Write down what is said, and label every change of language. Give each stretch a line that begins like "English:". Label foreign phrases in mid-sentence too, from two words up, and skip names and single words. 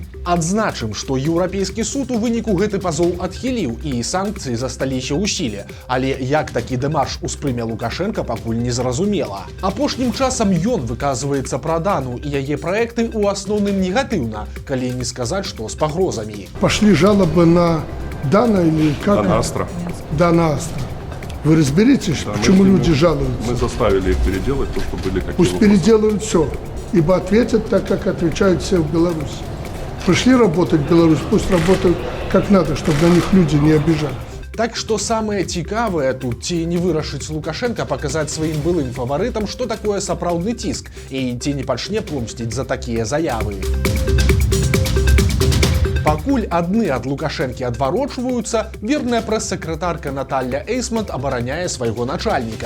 Belarusian: Адзначым, што еўрапейскі суд у выніку гэты пазоў адхіліў і санкцыі засталіся ў сіле, але як такі дэмарш успрыме Лукашэнка, пакуль не зразумела. Апошнім часам ён выказваецца пра Дану і яе праекты ў асноўным негатыўна, калі не сказаць, што з пагрозамі.
Russian: Пошли жалобы на Дана или как? Дана Астра. Дана Астра. Вы разберитесь, да, почему люди жалуются? Мы заставили их переделать то, что были какие-то. Пусть переделают все, ибо ответят так, как отвечают все в Беларуси. Пришли работать в Беларусь, пусть работают как надо, чтобы на них люди не обижались.
Belarusian: Так што самае цікавае тут, ці не вырашыць Лукашэнка паказаць сваім былым фаварытам, што такое сапраўдны ціск, і ці не пачне помсціць за такія заявы. Пакуль адны ад Лукашэнкі адварочваюцца, верная прэс-сакратарка Наталья Эйсмонт абараняе свайго начальніка.